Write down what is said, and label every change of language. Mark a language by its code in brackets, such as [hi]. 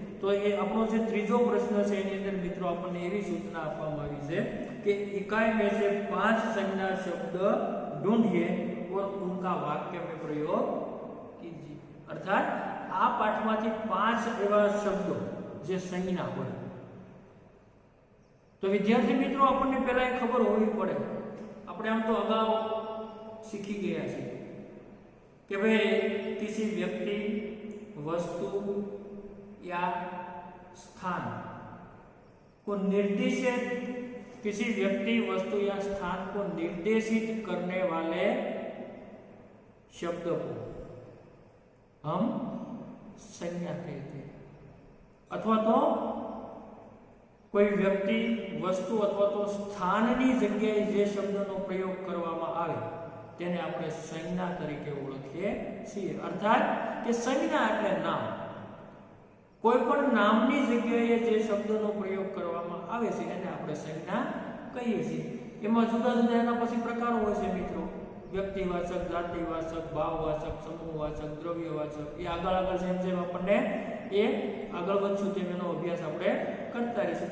[gu] તો એ આપણો જે ત્રીજો પ્રશ્ન છે એની અંદર મિત્રો આપણને એવી સૂચના આપવામાં આવી છે કે [hi] इकाई में से 5 संज्ञा शब्द ढूंढिए और उनका वाक्य में प्रयोग कीजिए. [gu] अर्थात આ પાઠમાંથી 5 એવા શબ્દો જે સંજ્ઞા હોય. તો વિદ્યાર્થી મિત્રો આપણને પહેલા એ ખબર હોવી પડે, આપણે આમ તો અગાઉ શીખી ગયા છીએ કે ભાઈ [hi] किसी व्यक्ति वस्तु या स्थान को निर्देशित किसी व्यक्ति वस्तु या स्थान को निर्देशित करने वाले शब्द को हम संज्ञा कहते हैं. [gu] अथवा तो कोई व्यक्ति वस्तु अथवा तो स्थाननी जग्याए जे शब्दनो प्रयोग करवामां आवे तेने आपणे संज्ञा तरीके ओळखीए छीए. अर्थात के संज्ञा એટલે નામ. કોઈ પણ નામની જગ્યાએ જે શબ્દનો પ્રયોગ કરવામાં આવે છે એને આપણે સંજ્ઞા કહીએ છીએ. એમાં જુદા જુદા એના પછી પ્રકારો હોય છે મિત્રો. વ્યક્તિવાચક, જાતિવાચક, ભાવવાચક, સમૂહવાચક, દ્રવ્યવાચક, એ આગળ જેમ જેમ આપણને એ આગળ વધશું તેમ એનો અભ્યાસ આપણે કરતા રહીશું.